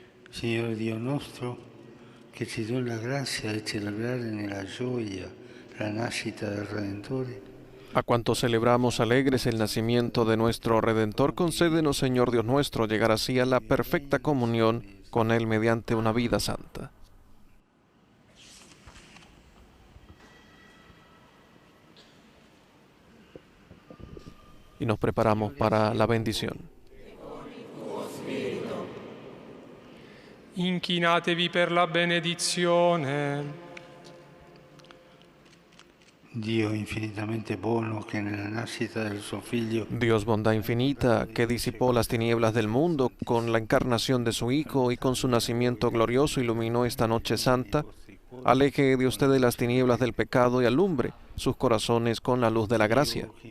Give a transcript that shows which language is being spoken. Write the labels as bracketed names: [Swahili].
[Italian] Signore Dio nostro, che ci dona la grazia di celebrare nella gioia la nascita del Redentore. [Spanish] A cuantos celebramos alegres el nacimiento de nuestro Redentor, concédenos, Señor Dios nuestro, llegar así a la perfecta comunión con Él mediante una vida santa. Y nos preparamos para la bendición. [Italian] Inchinatevi per la benedizione. Dio infinitamente buono, che nella nascita del suo Figlio, [Spanish] Dios, bondad infinita, que disipó las tinieblas del mundo con la encarnación de su Hijo y con su nacimiento glorioso iluminó esta noche santa, aleje de ustedes las tinieblas del pecado y alumbre sus corazones con la luz de la gracia.